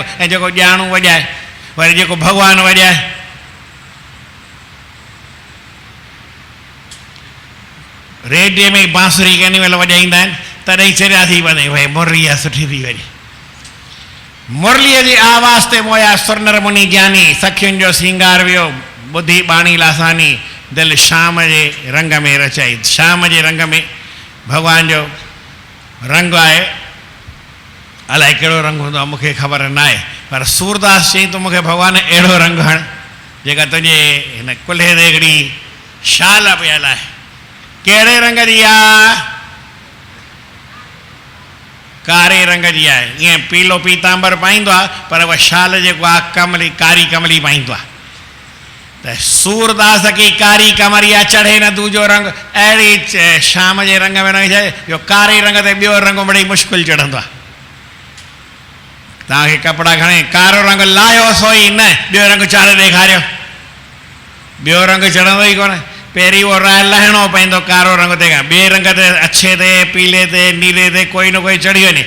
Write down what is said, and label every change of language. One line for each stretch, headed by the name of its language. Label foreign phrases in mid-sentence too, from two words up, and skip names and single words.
Sindhi: ऐं जेको ॼाणू वॼाए, वरी जेको भॻवानु वॼाए, रेडियो में बांसुरी कंहिं महिल वॼाईंदा आहिनि तॾहिं चरिया थी वञे, भई मुरली आहे सुठी थी वञे। मुरलीअ जी आवाज़ ते मोया सुरनर मुनि ज्ञानी, सखियुनि जो सिंगार वियो, ॿुधी बाणी लासानी, दिलि शाम जे रंग में रचाई। शाम जे रंग में भॻवान जो रंग आहे, अलाए कहिड़ो रंग हूंदो आहे मूंखे ख़बर न आहे, पर सूरदास चई त मूंखे भॻवान अहिड़ो रंग हण जेका तुंहिंजे हिन कुल्हे ते हिकिड़ी शाल पियल आहे। कहिड़े रंग जी आहे? कारे रंग जी आहे। ईअं पीलो पीतांबर पाईंदो आहे पर उहा शाल जेको आहे कमली, कारी कमली पाईंदो आहे।
Hindi: त सूरदास की कारी कमरिया चढ़े न दूजो रंग,
Sindhi: अहिड़ी शाम जे रंग में रंग छॾे जो कारे रंग ते ॿियो रंग बड़ी मुश्किल चढ़ंदो आहे। तव्हांखे कपिड़ा खणे कारो रंग लाहियो सोई न, ॿियो रंग चाढ़े ॾेखारियो, ॿियो रंग चढ़ंदो ई कोन। पहिरीं उहो लहिणो पवंदो कारो रंग ते, ॿिए रंग ते, अछे ते, पीले ते, नीले ते कोई न कोई चढ़ी वञे।